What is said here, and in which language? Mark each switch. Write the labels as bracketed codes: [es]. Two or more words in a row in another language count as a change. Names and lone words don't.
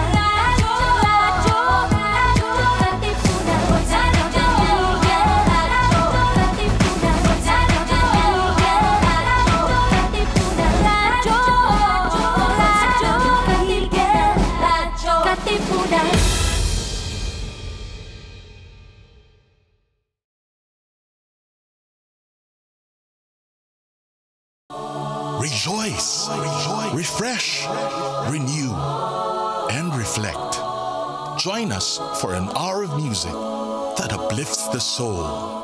[tl] Radyo, radyo, radyo, Katipunan. Radyo, radyo, Katipunan. Radyo, radyo, Katipunan. [en] Rejoice, refresh, renew, and reflect. Join us for an hour of music that uplifts the soul.